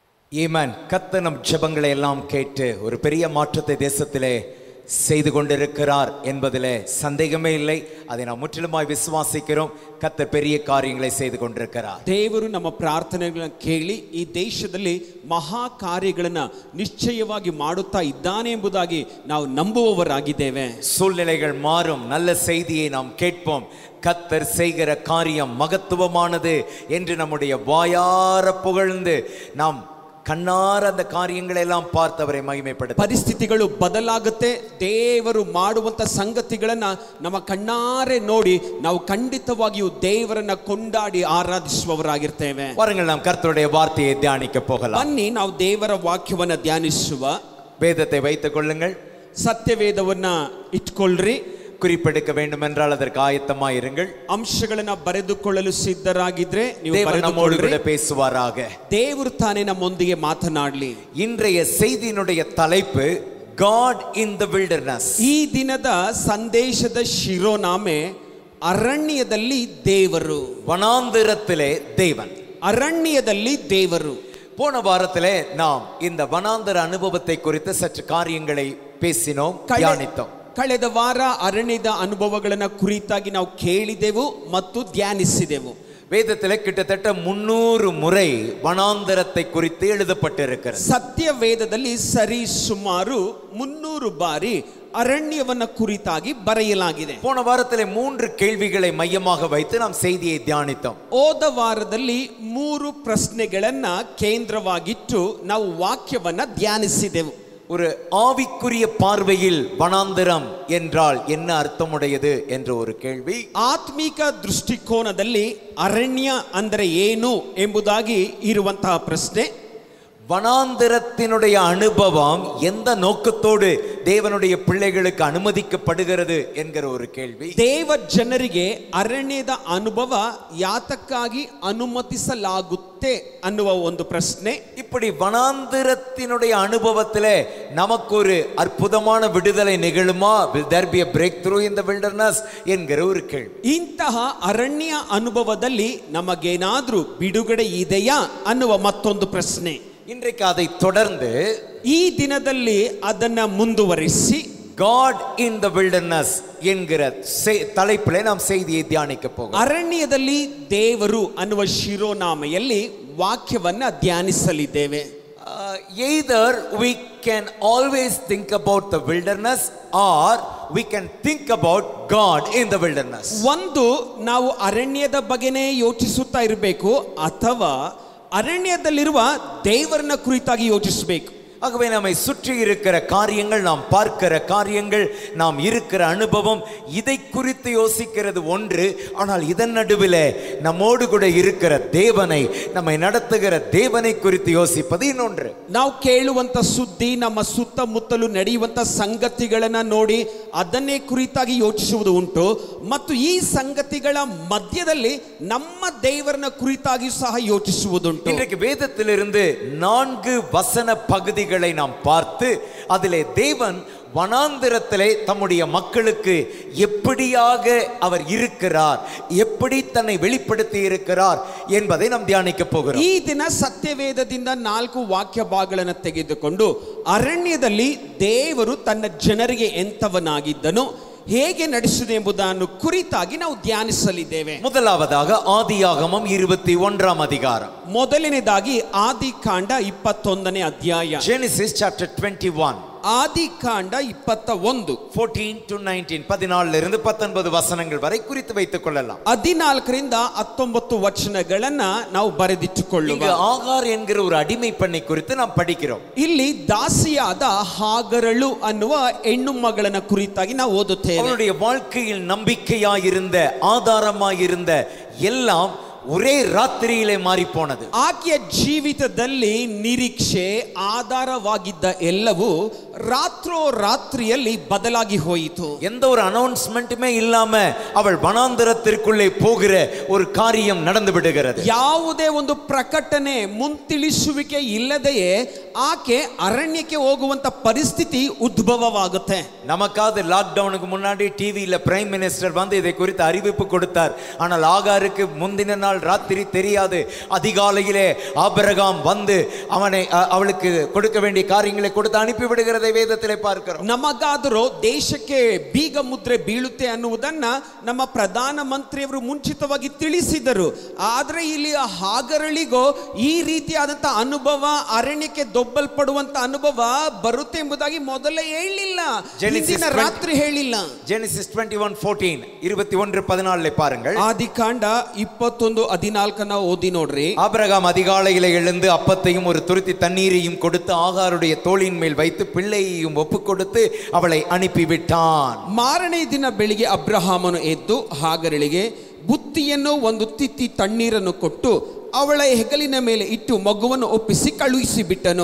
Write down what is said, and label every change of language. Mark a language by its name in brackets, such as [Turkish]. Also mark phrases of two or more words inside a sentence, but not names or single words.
[Tamil] ஈமன். கர்த்தர் நம் ஜெபங்களை எல்லாம் கேட்டு ஒரு பெரிய மாற்றத்தை தேசத்திலே செய்து கொண்டிருக்கிறார் என்பதிலே சந்தேகமே இல்லை. அதை நாம் முற்றிலுமாய் விசுவாசிக்கிறோம். கர்த்தர் பெரிய காரியங்களை செய்து கொண்டிருக்கிறார். [Kannada] ದೇವರು ನಮ್ಮ ಪ್ರಾರ್ಥನೆಗಳನ್ನು ಕೇಳಿ ಈ ದೇಶದಲ್ಲಿ ಮಹಾ ಕಾರ್ಯಗಳನ್ನು ನಿಶ್ಚಯವಾಗಿ ಮಾಡುತ್ತಾ ಇದ್ದಾನೆ ಎಂಬುದಾಗಿ ನಾವು ನಂಬುವವರಾಗಿದ್ದೇವೆ. [Tamil] சூழ்நிலைகள் மாறும், நல்ல செய்தியை நாம் கேட்போம். கர்த்தர் செய்கிற காரியம் மகத்துவமானது என்று நம்முடைய வாயார புகழ்ந்து நாம் ಕಣ್ಣಾರ அந்த ಕಾರ್ಯங்களை எல்லாம் பார்த்தவரை ಮಹಿಮೆಪಡುತ್ತೆ. [Kannada] ಪರಿಸ್ಥಿತಿಗಳು ಬದಲಾಗುತ್ತೆ. ದೇವರು ಮಾಡುವಂತ ಸಂಗತಿಗಳನ್ನ ನಮ್ಮ ಕಣ್ಣಾರೆ ನೋಡಿ ನಾವು ಖಂಡಿತವಾಗಿಯೂ ದೇವರನ್ನ ಕೊಂಡಾಡಿ ಆರಾಧಿಸುವವರಾಗಿರ್ತೇವೆ. [Tamil] வாருங்கள் நாம் கர்த்தருடைய வார்த்தையை தியானிக்க போகலாம். [Kannada] ಬನ್ನಿ ನಾವು ದೇವರ ವಾಕ್ಯವನ್ನ ಧ್ಯಾನಿಸುವ. [Tamil] வேதத்தை வைத்துக் கொள்ளுங்கள். [Kannada] ಸತ್ಯವೇದವನ್ನ ಇಟ್ಕೊಳ್ಳ್ರಿ. [Tamil] குறிப்பெடுக்க வேண்டும் என்றால் அதற்கு ஆயத்தமாய் இருங்கள். [Kannada] ಅಂಶಗಳನ್ನ ಬರೆದುಕೊಳ್ಳಲು ಸಿದ್ಧರಾಗಿದ್ರೆ ನೀವು [Tamil] தேவன் நம்மோடு கூட பேசுவாராக. [Kannada] ದೇವರು ತಾನೇ ನಮ್ಮೊಂದಿಗೆ ಮಾತನಾಡಲಿ. [Tamil] இன்றைய செய்தியினுடைய தலைப்பு [English] God in the wilderness. [Kannada] ಈ ದಿನದ ಸಂದೇಶದ ಶಿರೋನಾಮೆ ಅರಣ್ಯದಲ್ಲಿ ದೇವರು. [Tamil] வனாந்திரத்திலே தேவன். [Kannada] ಅರಣ್ಯದಲ್ಲಿ ದೇವರು. [Tamil] போன வாரத்திலே நாம் இந்த வனாந்தர அனுபவத்தை குறித்து சற்று காரியங்களை பேசினோம், தியானித்தோம். [Kannada] ಕಳೆದ ವಾರ ಅರಣ್ಯದ ಅನುಭವಗಳನ್ನ ಕುರಿತಾಗಿ ನಾವು ಕೇಳಿದೆವು ಮತ್ತು ಧ್ಯಾನಿಸಿದೆವು. [Tamil] வேதத்திலே கிட்டத்தட்ட 300 முறை வனாந்தரத்தை குறித்து எழுதப்பட்டிருக்கிறது. [Kannada] ಸತ್ಯ ವೇದದಲ್ಲಿ ಸರಿ ಸುಮಾರು 300 ಬಾರಿ ಅರಣ್ಯವನ್ನ ಕುರಿತಾಗಿ ಬರೆಯಲಾಗಿದೆ. [Tamil] போன வாரத்திலே 3 கேள்விகளை மையமாக வைத்து நாம் செய்தியை தியானித்தோம். [Kannada] ಹೋದ ವಾರದಲ್ಲಿ 3 ಪ್ರಶ್ನೆಗಳನ್ನ ಕೇಂದ್ರವಾಗಿಟ್ಟು ನಾವು ವಾಕ್ಯವನ್ನ ಧ್ಯಾನಿಸಿದೆವು. [Tamil] ஒரு ஆவிக்குரிய பார்வையில் வனாந்தரம் என்றால் என்ன அர்த்தமுடையது என்ற ஒரு கேள்வி. [Kannada] ಆತ್ಮಿಕ ದೃಷ್ಟಿಕೋನದಲ್ಲಿ ಅರಣ್ಯ ಅಂದರೆ ಏನು ಎಂಬುದಾಗಿ ಇರುವಂತಹ ಪ್ರಶ್ನೆ. [Tamil] வனாந்தரத்தினுடைய அனுபவம் எந்த நோக்கத்தோடு தேவனுடைய பிள்ளைகளுக்கு அனுமதிக்கப்படுகிறது என்கிற ஒரு கேள்வி. [Kannada] ದೇವ ಜನರಿಗೆ ಅರಣ್ಯದ ಅನುಭವ ಯಾತಕ್ಕಾಗಿ ಅನುಮತಿಸಲಾಗುತ್ತೆ ಅನ್ನುವ ಒಂದು ಪ್ರಶ್ನೆ. [Tamil] இப்படி வனாந்தரத்தினுடைய அனுபவத்திலே நமக்கு ஒரு அற்புதமான விடுதலை நிகழுமா? [English] Will there be a breakthrough in the wilderness [Tamil] என்கிற ஒரு கேள்வி. [Kannada] ಇಂತಹ ಅರಣ್ಯ ಅನುಭವದಲ್ಲಿ ನಮಗೇನಾದ್ರೂ ಬಿಡುಗಡೆ ಇದೆಯಾ ಅನ್ನುವ ಮತ್ತೊಂದು ಪ್ರಶ್ನೆ. [Tamil] இன்றைக்கு அதை தொடர்ந்து [Kannada] ಈ ದಿನದಲ್ಲಿ ಅದನ್ನ ಮುಂದುವರಿಸಿ [English] God in the wilderness [Tamil] என்கிற தலைப்பிலே நாம் செய்தியை தியானிக்க போகிறோம். [Kannada] ಅರಣ್ಯದಲ್ಲಿ ದೇವರು ಅನ್ನುವ ಶಿರೋನಾಮೆಯಲ್ಲಿ ವಾಕ್ಯವನ್ನ ಧ್ಯಾನಿಸಲಿದ್ದೇವೆ. [English] Either we can always think about the wilderness or we can think about God in the wilderness. [Kannada] ಒಂದು ನಾವು ಅರಣ್ಯದ ಬಗ್ಗೆನೇ ಯೋಚಿಸುತ್ತಾ ಇರಬೇಕು ಅಥವಾ ಅರಣ್ಯದಲ್ಲಿರುವ ದೇವರನ್ನ ಕುರಿತಾಗಿ ಯೋಚಿಸಬೇಕು. [Tamil] ஆகவே நம்மை சுற்றி இருக்கிற காரியங்கள், நாம் பார்க்கிற காரியங்கள், நாம் இருக்கிற அனுபவம், இதை குறித்து யோசிக்கிறது ஒன்று. ஆனால் இதன் நடுவில் நம்மோடு கூட இருக்கிற தேவனை, நம்மை நடத்துகிற தேவனை குறித்து யோசிப்பது இன்னொன்று. [Kannada] ನಾವು ಕೇಳುವಂತ ಸುದ್ದಿ, ನಮ್ಮ ಸುತ್ತಮುತ್ತಲು ನಡೆಯುವಂತ ಸಂಗತಿಗಳನ್ನ ನೋಡಿ ಅದನ್ನೇ ಕುರಿತಾಗಿ ಯೋಚಿಸುವುದು ಉಂಟು. ಮತ್ತು ಈ ಸಂಗತಿಗಳ ಮಧ್ಯದಲ್ಲಿ ನಮ್ಮ ದೇವರನ್ನ ಕುರಿತಾಗಿ ಸಹ ಯೋಚಿಸುವುದುಂಟು. [Tamil] இன்றைக்கு வேதத்திலிருந்து 4 வசன பகுதிகள் நாம் பார்த்து அதிலே தேவன் வனாந்திரத்திலே தம்முடைய மக்களுக்கு எப்படியாக அவர் இருக்கிறார், எப்படி தன்னை வெளிப்படுத்தி இருக்கிறார் என்பதை நாம் தியானிக்க போகிறோம். [Kannada] ಈ ದಿನ ಸತ್ಯವೇದದಿಂದ 4 ವಾಕ್ಯ ಭಾಗಗಳನ್ನು ತೆಗೆದುಕೊಂಡು ಅರಣ್ಯದಲ್ಲಿ ದೇವರು ತನ್ನ ಜನರಿಗೆ ಎಂತವನಾಗಿದ್ದನು, ಹೇಗೆ ನಡೆಸಿದೆ ಎಂಬುದನ್ನು ಕುರಿತಾಗಿ ನಾವು ಧ್ಯಾನಿಸಲಿದ್ದೇವೆ. [Tamil] முதலாவதாக ஆதியாகமம் 21ஆம் அதிகாரம். [Kannada] ಮೊದಲನೇದಾಗಿ ಆದಿಕಾಂಡ 21ನೇ ಅಧ್ಯಾಯ. [English] Genesis chapter 21. [Kannada] ಆದಿಕಾಂಡ 21 [Tamil] 14 to 19, 14 இருந்து 19 வசனங்கள் வரை குறித்து வைத்துக் கொள்ளலாம். [Kannada] 14ರಿಂದ 19 ವಚನಗಳನ್ನ ನಾವು ಬರೆದಿಟ್ಟುಕೊಳ್ಳುವ. [Tamil] இங்கு ஆகார் என்கிற ஒரு அடிமை பெண்ணை குறித்து நாம் படிக்கிறோம். [Kannada] ಇಲ್ಲಿ ದಾಸಿಯಾದ ಹಾಗರಳು ಅನ್ನುವ ಹೆಣ್ಣು ಮಗಳನ್ನ ಕುರಿತಾಗಿ ನಾವು ಓದುತ್ತೇವೆ. [Tamil] அவளுடைய வாழ்க்கையில் நம்பிக்கையாயிருந்த, ஆதாரமாயிருந்த எல்லாம் ஒரே ராத்திரியிலே மாறி போனது. [Kannada] ಆಕೆಯ ಜೀವಿತದಲ್ಲಿ ನಿರೀಕ್ಷೆ, ಆಧಾರವಾಗಿದ್ದ ಎಲ್ಲವೂ ರಾತ್ರಿಯಲ್ಲಿ ಬದಲಾಗಿ ಹೋಯಿತು. [Tamil] எந்த ஒரு அனௌன்ஸ்மெண்ட்டுமே இல்லாம அவள் வனாந்தரத்திற்குள்ளே போகிற ஒரு காரியம் நடந்து விடுகிறது. [Kannada] ಯಾವುದೇ ಒಂದು ಪ್ರಕಟಣೆ, ಮುಂತಿಳಿಸುವಿಕೆ ಇಲ್ಲದೆಯೇ ಆಕೆ ಅರಣ್ಯಕ್ಕೆ ಹೋಗುವಂತ ಪರಿಸ್ಥಿತಿ ಉದ್ಭವವಾಗುತ್ತೆ. [Tamil] நமக்காவது லாக்டவுனுக்கு முன்னாடி டிவியில [English] prime minister [Tamil] வந்து இதை குறித்து அறிவிப்பு கொடுத்தார். ஆனால் ஆகாருக்கு முந்தின நாள் நாள் ராத்திரி தெரியாது. அதிகாலையிலே ஆபிரகாம் வந்து அவளுக்கு கொடுக்க வேண்டிய காரியங்களை கொடுத்து அனுப்பி விடுகிறதை வேதத்திலே பார்க்கிறோம். [Kannada] ನಮಗಾದರೂ ದೇಶಕ್ಕೆ ಬೀಗ ಮುದ್ರೆ ಬೀಳುತ್ತೆ ಅನ್ನುವುದನ್ನ ನಮ್ಮ ಪ್ರಧಾನ ಮಂತ್ರಿಯವರು ಮುಂಚಿತವಾಗಿ ತಿಳಿಸಿದರು. ಆದ್ರೆ ಇಲ್ಲಿ ಹಾಗರಳಿಗೋ ಈ ರೀತಿಯಾದಂತ ಅನುಭವ, ಅರಣ್ಯಕ್ಕೆ ದೊಬ್ಬಲ್ಪಡುವಂತ ಅನುಭವ ಬರುತ್ತೆ ಎಂಬುದಾಗಿ ಮೊದಲೇ ಹೇಳಿಲ್ಲ, ಹಿಂದಿನ ರಾತ್ರಿ ಹೇಳಿಲ್ಲ. [Tamil] Genesis 21:14 21:14 பாருங்கள். [Kannada] ಆದಿಕಾಂಡ 21:14 ಓದಿ ನೋಡ್ರಿ. [Tamil] ஆபிரகாம் அதிகாலையிலே எழுந்து அப்பத்தையும் ஒரு துருத்தி தண்ணீரையும் கொடுத்து ஆகாருடைய தோளின் மேல் வைத்து பிள்ளையையும் ஒப்பு கொடுத்து அவளை அனுப்பிவிட்டான். [Kannada] ಮಾರನೇ ದಿನ ಬೆಳಿಗ್ಗೆ ಅಬ್ರಹಾಮನು ಎದ್ದು ಹಾಗರಳಿಗೆ ಬುತ್ತಿಯನ್ನು ಒಂದು ತಿತ್ತಿ ತಣ್ಣೀರನ್ನು ಕೊಟ್ಟು ಅವಳ ಹೆಗಲಿನ ಮೇಲೆ ಇಟ್ಟು ಮಗುವನ್ನು ಒಪ್ಪಿಸಿ ಕಳುಹಿಸಿ ಬಿಟ್ಟನು.